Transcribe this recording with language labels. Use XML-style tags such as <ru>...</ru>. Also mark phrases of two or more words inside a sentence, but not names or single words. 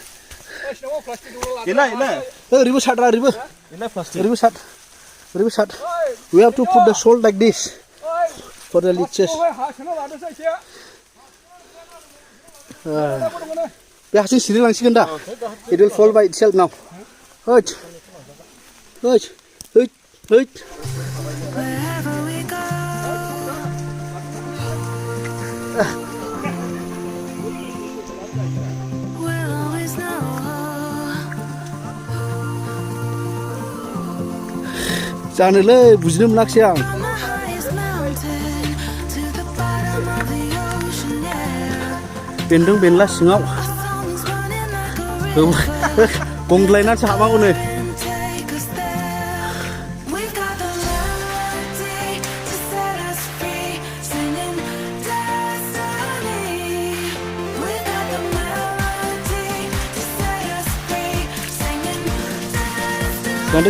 <brx>ओरैबो साररा ओरैबो सार</brx> <en>we have to put the salt like this for the leeches</en> <brx>बे हारसिं सिरिलांसिगोन दा</brx> <en>it will fall by itself now हैट Wherever we go, we'll always know.</en> <brx>जानोलै बुजिनो मोनाखिसै आं</brx> <en>From the highest mountain to the bottom of the ocean, yeah.</en> <brx>बेन्दों बेनला सिङाव</brx> <en>Our songs running like a river.</en> <brx>गंग्लायनानैसो हाबांगौ नै</brx> <en>Take us there. We've got the melody to set us free, singing destiny. We've got the melody to set us free, singing destiny.</en>